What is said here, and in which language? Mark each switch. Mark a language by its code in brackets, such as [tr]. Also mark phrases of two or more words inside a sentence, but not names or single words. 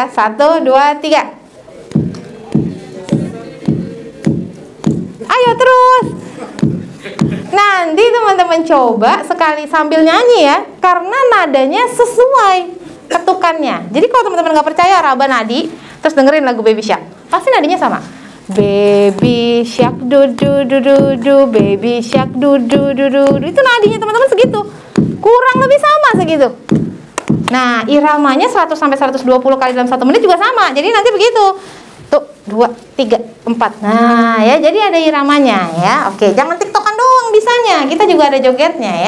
[id] 1, 2, 3. Ayo terus. Nanti teman-teman coba sekali sambil nyanyi ya, karena nadanya sesuai ketukannya. Jadi kalau teman-teman nggak percaya raba nadi, terus dengerin lagu Baby Shark, pasti nadinya sama. Baby Shark du du du du du, Baby Shark du du du du du. Itu nadinya teman-teman segitu, kurang lebih sama segitu. Nah, iramanya 100 sampai 120 kali dalam 1 menit juga sama. Jadi nanti begitu. Tuh, 2, 3, 4. Nah, ya, jadi ada iramanya ya. Oke, jangan tiktokan doang bisanya. Kita juga ada jogetnya ya.